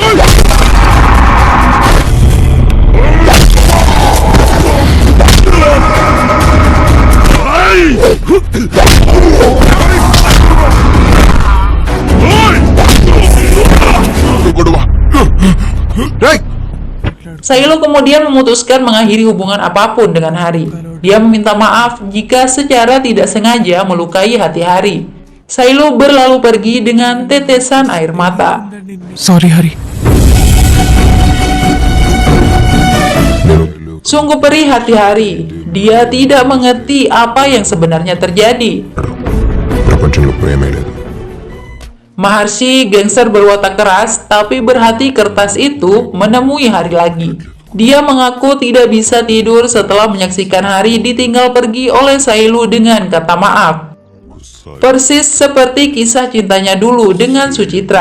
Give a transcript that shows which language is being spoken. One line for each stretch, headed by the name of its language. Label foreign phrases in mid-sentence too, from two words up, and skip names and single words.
Telugu: గొడవ
Indonesian: Sailu kemudian memutuskan mengakhiri hubungan apapun dengan Hari. Dia meminta maaf jika secara tidak sengaja melukai hati Hari. Sailu berlalu pergi dengan tetesan air mata.
Telugu: సారీ హరి నేను
Indonesian: Sungguh perih hati Hari. Dia tidak mengerti apa yang sebenarnya terjadi.
Telugu: ప్రపంచంలో ప్రేమే లేదు
Indonesian: Maharshi, gangster berwatak keras tapi berhati kertas itu menemui Hari lagi. Dia mengaku tidak bisa tidur setelah menyaksikan Hari ditinggal pergi oleh Sailu dengan kata maaf. Persis seperti kisah cintanya dulu dengan Sucitra.